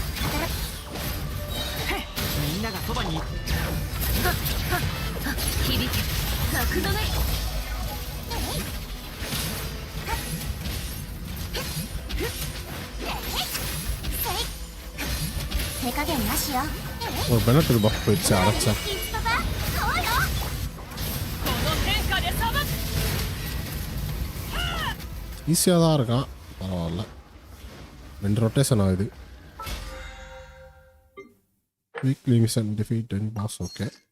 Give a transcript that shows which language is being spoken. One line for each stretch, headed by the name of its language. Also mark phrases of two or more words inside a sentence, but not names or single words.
Japanese: みんながそばに。響け。格止め。手加減なしよ。
Tamil: ஒரு பெனட் பஃப் போயிடுச்சு. அரைச்சா ஈஸியாக தான் இருக்கான். பரவாயில்ல. 2 ரொட்டேஷன் ஆகுது.
English: weekly mission defeat and pass.
Tamil: ஓகே.